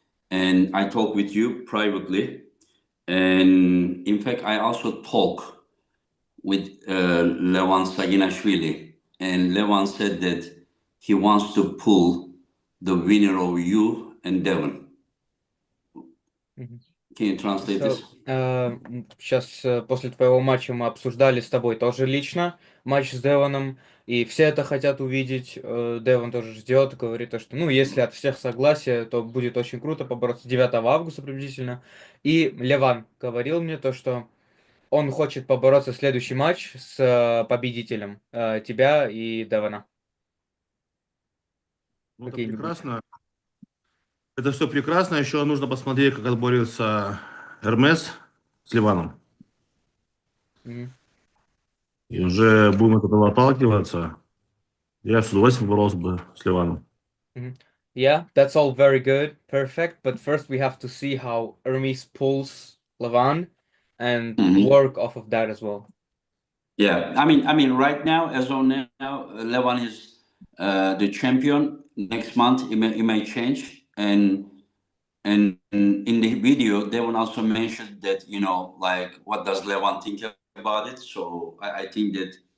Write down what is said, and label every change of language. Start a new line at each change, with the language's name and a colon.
English: And I talk with you privately, and in fact, I also talk with Levan Saginashvili, and Levan said that he wants to pull the winner of you and Devon. Can you translate this?
Russian: Сейчас после твоего матча мы обсуждали с тобой тоже лично матч с Девоном, и все это хотят увидеть. Девон тоже ждет, говорит, что, ну, если от всех согласие, то будет очень круто побороться 9 августа приблизительно. И Леван говорил мне то, что он хочет побороться в следующий матч с победителем тебя и Девона. Ну, это прекрасно. Это все прекрасно. Еще нужно посмотреть, как отборется Эрмес с Ливаном. И уже будем от этого отталкиваться. Я с удовольствием боролся бы с Ливаном.
English: Yeah, that's all very good, perfect. But first we have to see how Hermes pulls Levan and work off of that as well. Yeah, I mean, right now, as of now, Levan is the champion. Next month, it may change, and in the video, Devon also mentioned that, like, what does Levan think about it? So I think that